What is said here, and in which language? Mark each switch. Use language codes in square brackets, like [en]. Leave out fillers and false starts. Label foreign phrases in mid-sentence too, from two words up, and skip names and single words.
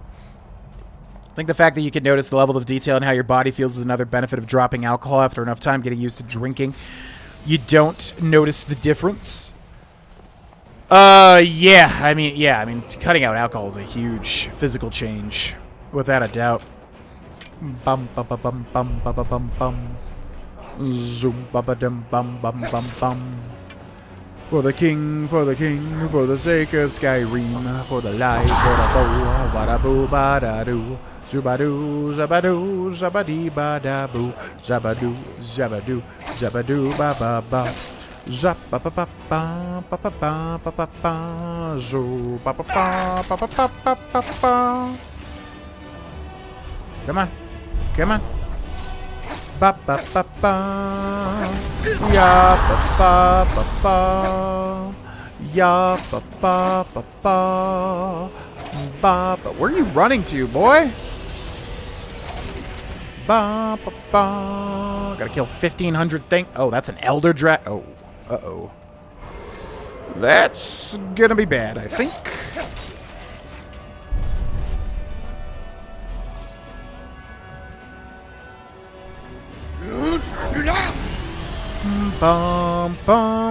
[en] I think the fact that you can notice the level of detail and how your body feels is another benefit of dropping alcohol after enough time getting used to drinking. You don't notice the difference. Yeah. I mean, cutting out alcohol is a huge physical change, without a doubt. Bum bum bum bum bum bum bum bum. Zoom bum bum bum bum bum bum. For the king, for the sake of Skyrim, for the life, for the bow, ba-da-boo, ba-da-doo, zubadoo, zabadoo, zabadee, ba-da-boo, zabadoo, zabadoo, zabadoo, ba-ba-ba, zap-ba-ba-ba-ba-ba-ba-ba-ba, zo-ba-ba-ba-ba-ba-ba-ba. Come on, come on. Ba ba ba ba, ya ba ba ba ba, ya ba ba ba ba, ba ba. Where are you running to, boy? Ba ba ba. Gotta kill 1,500 thing. Oh, that's an elder dra. Oh, uh-oh. That's gonna be bad, I think. Bum bum.